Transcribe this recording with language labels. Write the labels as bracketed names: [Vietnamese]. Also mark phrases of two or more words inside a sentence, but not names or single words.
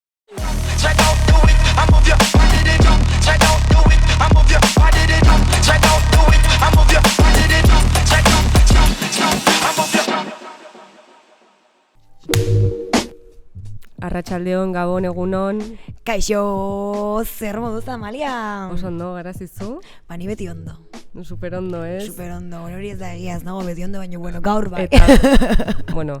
[English] Check out, do it, I move your body to do. Check out, do it, I move your body to do. Check out, do it, I move your body to do. Check out, I move your. [Basque] Arratsaldeon, Gabon, egunon. Kaixo, zer moduz Amalia? Oso ondo, garazizu? Ni beti ondo. Super ondo, ez? Super ondo, hori ez da egia, ez nago beti ondo, baina bueno, gaur bai. Eta, bueno,